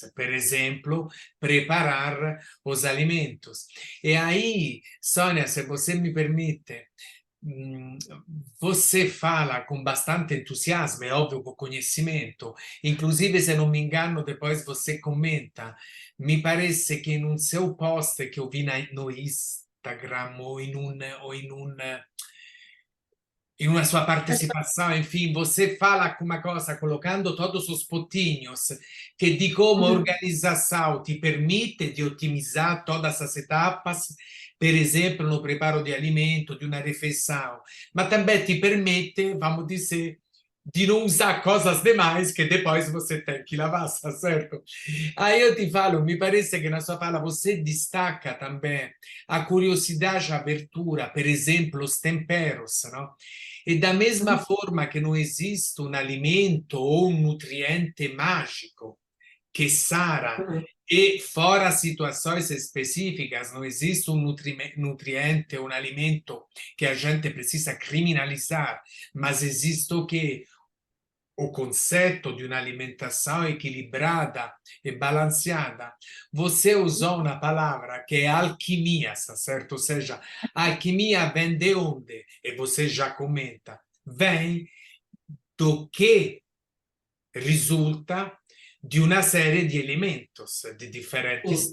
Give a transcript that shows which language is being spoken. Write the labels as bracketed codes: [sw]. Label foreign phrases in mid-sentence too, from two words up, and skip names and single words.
[pt] Por exemplo, preparar os alimentos. E aí, Sônia, se você me permite, Hum, você fala com bastante entusiasmo, é óbvio, com conhecimento. Inclusive, se não me engano, depois você comenta. Me parece que [it] in un [pt] seu post que eu vi no Instagram [it] in una sua [pt] partecipação, enfim, você fala uma coisa colocando todos os pontinhos que de como a Uhum. organização te permite de otimizar todas as etapas, [it] per esempio [pt] no preparo de alimento, de uma refeição, mas também te permite, vamos dizer, de não usar coisas demais que depois você tem que lavar, tá certo? Aí eu te falo, me parece que na sua fala você destaca também a curiosidade, a abertura, per exemplo, os temperos, não? E da mesma forma que não existe um alimento ou um nutriente mágico que sara, Uhum. e fora situações específicas, não existe um nutriente, um alimento que a gente precisa criminalizar, mas existe o que o [it] concetto di un'alimentazione equilibrata [pt] e balanceada, você usou uma palavra que é alquimia, certo? Ou seja, alquimia vem de onde? E você já comenta, vem do que risulta de uma série de elementos de diferentes